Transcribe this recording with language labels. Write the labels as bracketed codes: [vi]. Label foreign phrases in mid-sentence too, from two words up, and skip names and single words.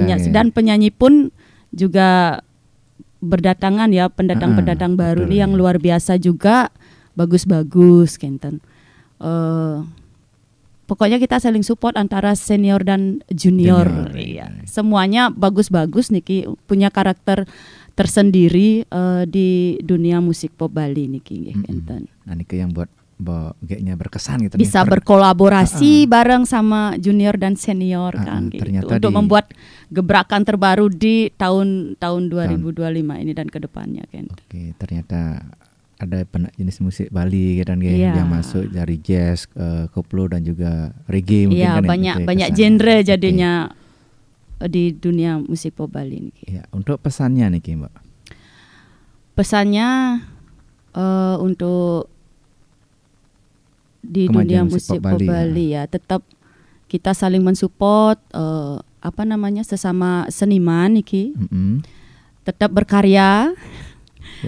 [id] dan penyanyi pun juga berdatangan ya pendatang baru nih yang luar biasa juga bagus-bagus Kenten. Pokoknya kita saling support antara senior dan junior. Iya. Semuanya bagus-bagus niki punya karakter tersendiri di dunia musik pop Bali niki enten. Nah niki yang buat Mbok Ge-nya berkesan gitu bisa berkolaborasi bareng sama junior dan senior kan gitu. Untuk membuat gebrakan terbaru di tahun 2025 ini dan kedepannya kan. Oke, ternyata ada jenis musik Bali kan yang masuk dari jazz, koplo dan juga reggae mungkin kan banyak genre jadinya di dunia musik pop Bali niki. Ya, untuk pesannya niki Mbak. Pesannya untuk di dunia musik pop Bali ya, tetap kita saling mensupport sesama seniman niki. Tetap berkarya. Ya.